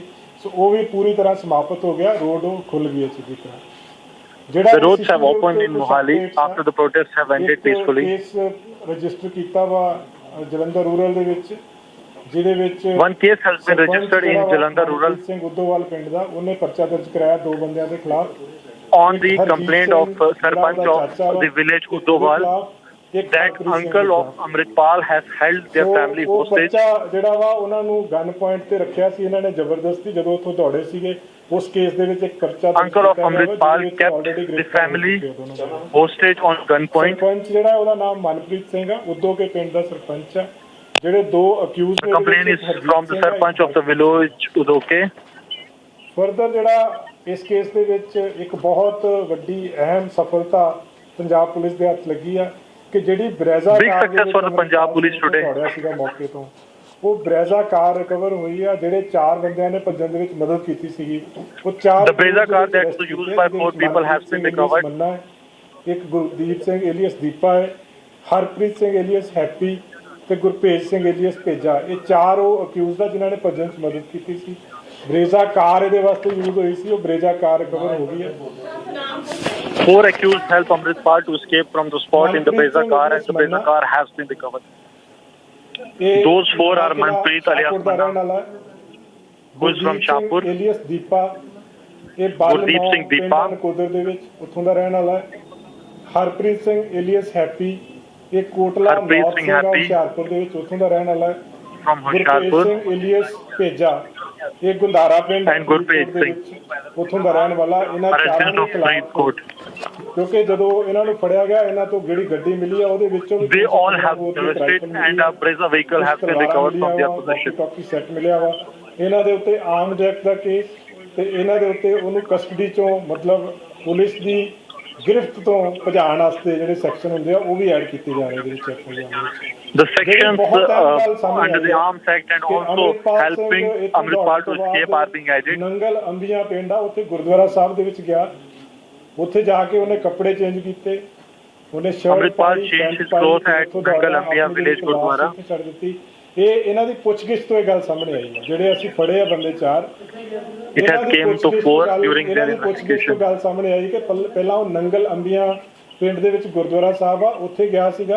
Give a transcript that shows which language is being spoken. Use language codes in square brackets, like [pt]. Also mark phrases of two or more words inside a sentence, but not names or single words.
[pa] ਸੋ ਉਹ ਵੀ ਪੂਰੀ ਤਰ੍ਹਾਂ ਸਮਾਪਤ ਹੋ ਗਿਆ, ਰੋਡ ਉਹ ਖੁੱਲ ਗਈ ਅੱਛੀ ਤਰ੍ਹਾਂ। ਜਿਹੜਾ ਕੇਸ ਰਜਿਸਟਰ ਕੀਤਾ ਵਾ ਜਲੰਧਰ ਰੂਰਲ ਦੇ ਵਿੱਚ, ਜਿਹਦੇ ਵਿੱਚ ਸਿੰਘ ਉਦੋਵਾਲ ਪਿੰਡ ਦਾ, ਉਹਨੇ ਪਰਚਾ ਦਰਜ ਕਰਾਇਆ 2 ਬੰਦਿਆਂ ਦੇ ਖਿਲਾਫ [en] on the complaint of Sarpanch of the village Udowal that uncle of Amritpal has held their family hostage। [pa] ਜਿਹੜਾ ਵਾ ਉਹਨਾਂ ਨੂੰ [en] gun point [pa] ਤੇ ਰੱਖਿਆ ਸੀ ਇਹਨਾਂ ਨੇ ਜ਼ਬਰਦਸਤੀ, ਜਦੋਂ ਉੱਥੋਂ ਦੌੜੇ ਸੀਗੇ। ਉਸ ਕੇਸ ਦੇ ਵਿੱਚ ਇੱਕ ਪਰਚਾ [en] uncle of Amritpal kept the family hostage on gun point। [pa] ਸਰਪੰਚ ਜਿਹੜਾ ਉਹਦਾ ਨਾਮ ਮਨਪ੍ਰੀਤ ਸਿੰਘ ਆ, ਉਦੋਂ ਕੇ ਪਿੰਡ ਦਾ ਸਰਪੰਚ ਆ। ਜਿਹੜੇ 2 ਅਕਿਊਜ਼ ਨੇ, [en] complaint is from the Sarpanch of the village Udoke। [pa] ਫਰਦਰ ਜਿਹੜਾ ਇਸ ਕੇਸ ਦੇ ਵਿੱਚ ਇੱਕ ਬਹੁਤ ਵੱਡੀ ਅਹਿਮ ਸਫਲਤਾ ਪੰਜਾਬ ਪੁਲਿਸ ਦੇ ਹੱਥ ਲੱਗੀ ਆ ਕਿ ਜਿਹੜੀ ਬਰੇਜ਼ਾ ਕਾਰ ਸੀਗਾ ਮੌਕੇ ਤੋਂ, ਉਹ ਬਰੇਜ਼ਾ ਕਾਰ ਰਿਕਵਰ ਹੋਈ ਆ। ਜਿਹੜੇ 4 ਬੰਦਿਆਂ ਨੇ ਭੱਜਣ ਦੇ ਵਿੱਚ ਮਦਦ ਕੀਤੀ ਸੀਗੀ, ਉਹ 4 ਇੱਕ ਗੁਰਦੀਪ ਸਿੰਘ ਏਲੀਅਸ ਦੀਪਾ ਹੈ, ਹਰਪ੍ਰੀਤ ਸਿੰਘ ਏਲੀਅਸ ਹੈਪੀ ਤੇ ਗੁਰਭੇਜ ਸਿੰਘ ਏਲੀਅਸ ਭੇਜਾ। ਇਹ 4 ਉਹ ਅਕਿਊਜ਼ਡ ਆ ਜਿਨ੍ਹਾਂ ਨੇ ਭੱਜਣ 'ਚ ਮਦਦ ਕੀਤੀ ਸੀ। ਬਰੇਜ਼ਾ ਕਾਰ ਇਹਦੇ ਵਾਸਤੇ ਯੂਜ਼ ਹੋਈ ਸੀ, ਉਹ ਬਰੇਜ਼ਾ ਕਾਰ ਰਿਕਵਰ ਹੋ ਗਈ ਹੈ। [en] 4 accused helped Amritpal to escape from the spot in the Breza car and the Breza car has been recovered. Those 4 are Manpreet alias Manna, who is from Shahpur, alias Deepa, Gurdeep Singh Deepa, [pa] ਕੋਦਰ ਦੇ ਵਿੱਚ ਉੱਥੋਂ ਦਾ ਰਹਿਣ ਵਾਲਾ ਹੈ। ਹਰਪ੍ਰੀਤ ਸਿੰਘ alias ਹੈਪੀ, ਇਹ ਕੋਟਲਾ ਨੌਰਥ ਸਿੰਘ ਹੁਸ਼ਿਆਰਪੁਰ ਦੇ ਵਿੱਚ ਉੱਥੋਂ ਦਾ ਰਹਿਣ ਵਾਲਾ ਹੈ। ਗੁਰਭੇਜ ਸਿੰਘ alias ਭੇਜਾ, ਇਹ ਗੁੰਦਾਰਾ ਪਿੰਡ ਉੱਥੋਂ ਦਾ ਰਹਿਣ ਵਾਲਾ। ਇਹਨਾਂ 4 ਦੇ ਖਿਲਾਫ, ਕਿਉਂਕਿ ਜਦੋਂ ਇਹਨਾਂ ਨੂੰ ਫੜਿਆ ਗਿਆ, ਇਹਨਾਂ ਤੋਂ ਜਿਹੜੀ ਗੱਡੀ ਮਿਲੀ ਆ ਉਹਦੇ ਵਿੱਚੋਂ ਸੈੱਟ ਮਿਲਿਆ ਵਾ। ਇਹਨਾਂ ਦੇ ਉੱਤੇ ਆਰਮਡ ਐਕਟ ਦਾ ਕੇਸ ਤੇ ਇਹਨਾਂ ਦੇ ਉੱਤੇ ਉਹਨੂੰ ਕਸਟਡੀ ਚੋਂ, ਮਤਲਬ ਪੁਲਿਸ ਦੀ ਗਿਰਫਤ ਤੋਂ ਭਜਾਉਣ ਵਾਸਤੇ ਜਿਹੜੇ ਸੈਕਸ਼ਨ ਹੁੰਦੇ ਆ ਉਹ ਵੀ ਐਡ ਕੀਤੇ ਜਾ ਰਹੇ ਨੇ। [en] The sections under the Arms Act and also helping Amritpal to escape are being added। [pa] ਨੰਗਲ ਅੰਬੀਆਂ ਪਿੰਡ ਆ, ਉੱਥੇ ਗੁਰਦੁਆਰਾ ਸਾਹਿਬ ਦੇ ਵਿੱਚ ਗਿਆ। ਉੱਥੇ ਜਾ ਕੇ ਉਹਨੇ ਕੱਪੜੇ ਚੇਂਜ ਕੀਤੇ, ਉਹਨੇ ਸ਼ਰਟ ਪਾਈ, ਨੰਗਲ ਅੰਬੀਆਂ ਵਿਲੇਜ ਗੁਰਦੁਆਰਾ ਛੱਡ ਦਿੱਤੀ। ਇਹ ਇਹਨਾਂ ਦੀ ਪੁੱਛਗਿੱਛ ਤੋਂ ਇਹ ਗੱਲ ਸਾਹਮਣੇ ਆਈ ਹੈ। ਜਿਹੜੇ ਅਸੀਂ ਫੜੇ ਆ ਬੰਦੇ 4, ਗੱਲ ਸਾਹਮਣੇ ਆਈ ਕਿ ਪਹਿਲਾਂ ਉਹ ਨੰਗਲ ਅੰਬੀਆਂ ਪਿੰਡ ਦੇ ਵਿੱਚ ਗੁਰਦੁਆਰਾ ਸਾਹਿਬ ਆ, ਉੱਥੇ ਗਿਆ ਸੀਗਾ।